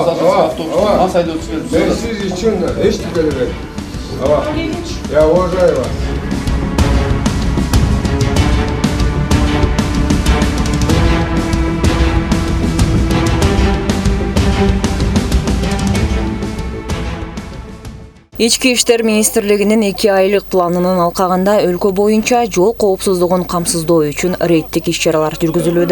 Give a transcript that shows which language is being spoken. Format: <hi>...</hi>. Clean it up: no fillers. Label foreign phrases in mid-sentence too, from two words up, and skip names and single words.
<ky>автобус, мас айдоочу келип. Мен сиз үчүн эчтеке элек.</ky> <ru>Я уважаю вас.</ru> <ky>Ички иштер министрлигинин 2 айлык планынын алкагында өлкө боюнча жол коопсуздугун камсыздоо үчүн рейдтик иш-чаралар жүргүзүлүүдө.</ky>